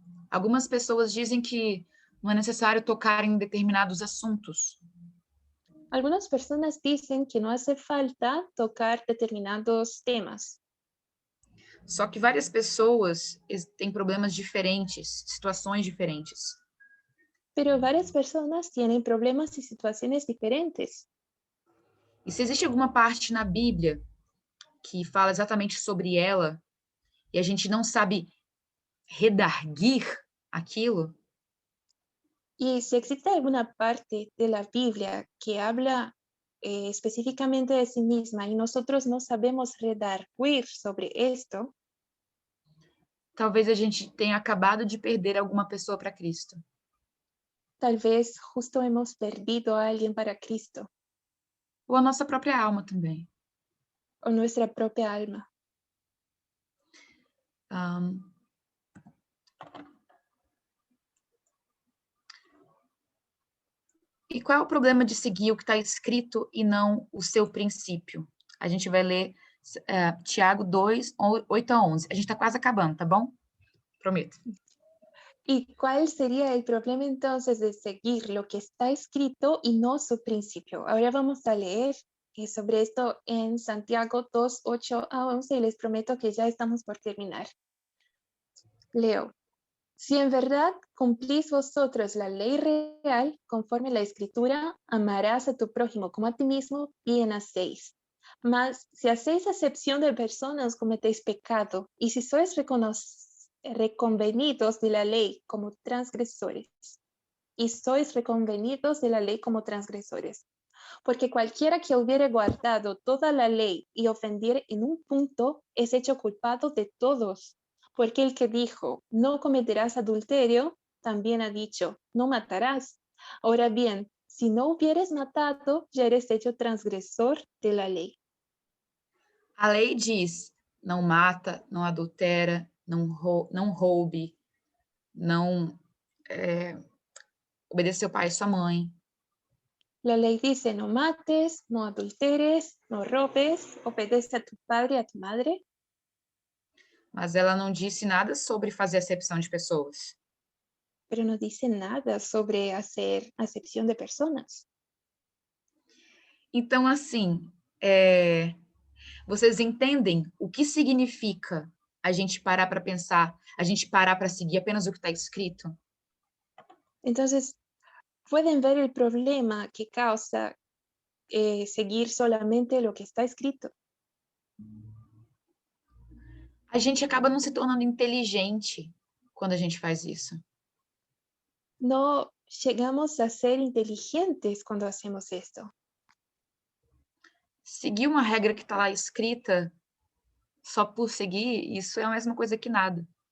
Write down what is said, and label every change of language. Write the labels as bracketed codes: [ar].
[pt] Algumas pessoas dizem que não é necessário tocar em determinados assuntos. [es] Algunas personas dicen que no hace falta tocar determinados temas, [pt] Só que várias pessoas têm problemas diferentes, situações diferentes. [es] pero varias personas tienen problemas y situaciones diferentes. [pt] E se existe alguma parte na Bíblia que fala exatamente sobre ela e a gente não sabe redarguir aquilo, [es] Y si existe alguna parte de la Biblia que habla específicamente de sí misma y nosotros no sabemos redarguir sobre esto, [pt] talvez a gente tenha acabado de perder alguma pessoa para Cristo. [es] tal vez justo hemos perdido a alguien para Cristo [pt] Ou a nossa própria alma também. [es] o nuestra propia alma. [pt] E qual é o problema de seguir o que está escrito e não o seu princípio? A gente vai ler Tiago 2, 8 a 11. A gente está quase acabando, tá bom? Prometo. [es] ¿Y cuál sería el problema entonces de seguir lo que está escrito y no su principio? Ahora vamos a leer sobre esto en Santiago 2, 8 a 11 y les prometo que ya estamos por terminar. Leo. Si en verdad cumplís vosotros la ley real, conforme a la Escritura, amarás a tu prójimo como a ti mismo, bien hacéis. Mas si hacéis acepción de personas, cometéis pecado, y si sois reconvenidos de la ley como transgresores, y sois reconvenidos de la ley como transgresores. Porque cualquiera que hubiere guardado toda la ley y ofendiere en un punto, es hecho culpado de todos. Porque el que dijo, no cometerás adulterio, también ha dicho, no matarás. Ahora bien, si no hubieres matado, ya eres hecho transgresor de la ley. [pt] A lei diz: não mata, não adultera, não roube, não obedeça seu pai e sua mãe. [es] La ley dice, no mates, no adulteres, no robes, obedece a tu padre y a tu madre. [pt] Mas ela não disse nada sobre fazer acepção de pessoas. [es] Pero no dice nada sobre hacer acepción de personas. [pt] Então, assim, vocês entendem o que significa a gente parar para pensar, a gente parar para seguir apenas o que está escrito? [es] Entonces, pueden ver el problema que causa seguir solamente lo que está escrito. [pt] A gente acaba não se tornando inteligente quando a gente faz isso. [es] No llegamos a ser inteligentes cuando hacemos esto. [pt] Seguir uma regra que está lá escrita só por seguir, isso é a mesma coisa que nada.